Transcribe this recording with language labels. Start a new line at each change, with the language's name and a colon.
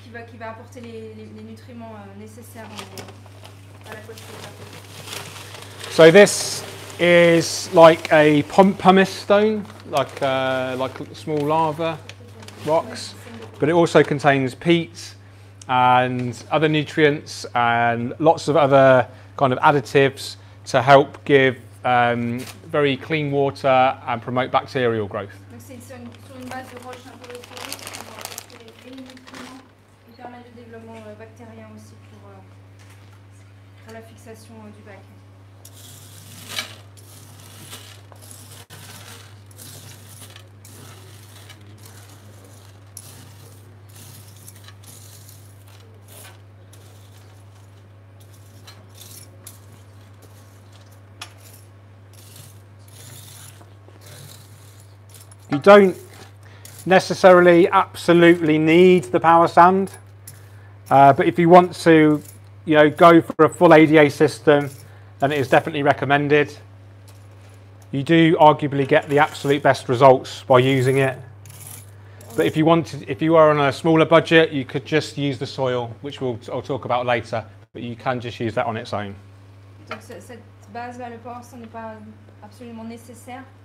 French: Qui va apporter les nutriments nécessaires à l'Aquascape.
English: So this is like a pumice stone, like small lava rocks, but it also contains peat and other nutrients and lots of other kind of additives to help give very clean water and promote bacterial growth.
French: Donc c'est sur une base de roche un peu réfléchie qui va apporter les nutriments et permettre le développement bactérien aussi pour la fixation du bac.
English: You don't necessarily absolutely need the power sand, but if you want to, go for a full ADA system, then it is definitely recommended. You do arguably get the absolute best results by using it. But if you are on a smaller budget, you could just use the soil, which I'll talk about later, but you can just use that on its own.
French: Donc cette base-là, le power sand n'est pas absolument nécessaire.